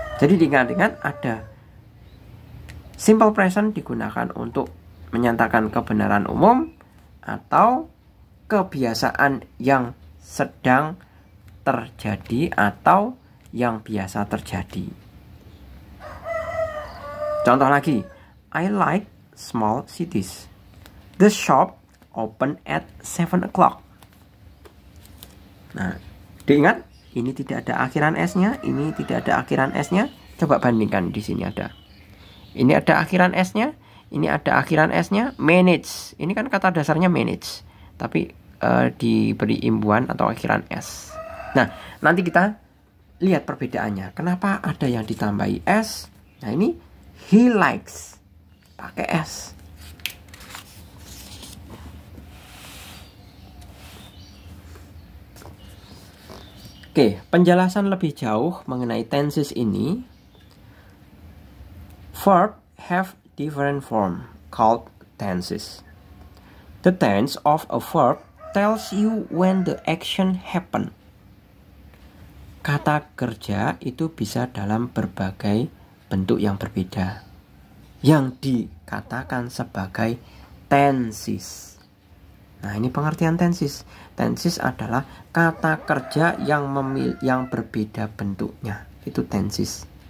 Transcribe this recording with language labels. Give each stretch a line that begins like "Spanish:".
Indonesian: Jadi diingat-ingat ada simple present digunakan untuk menyatakan kebenaran umum atau kebiasaan yang sedang terjadi atau yang biasa terjadi. Contoh lagi,
English: I like small cities. The shop open at 7 o'clock.
Indonesian: Nah, diingat, ini tidak ada akhiran S-nya, ini tidak ada akhiran S-nya, Coba bandingkan, di sini ada. Ini ada akhiran S-nya, ini ada akhiran S-nya, manage. Ini kan kata dasarnya manage, tapi diberi imbuhan atau akhiran S. Nah, nanti kita lihat perbedaannya. Kenapa ada yang ditambahi S? Nah, ini
English: he likes
Indonesian: pakai S. Oke, penjelasan lebih jauh mengenai tenses ini.
English: Verb have different form called tenses. The tense of a verb tells you when the action happen.
Indonesian: Kata kerja itu bisa dalam berbagai bentuk yang berbeda, yang dikatakan sebagai tenses. Nah, ini pengertian tenses. Tenses adalah kata kerja yang berbeda bentuknya. Itu tenses.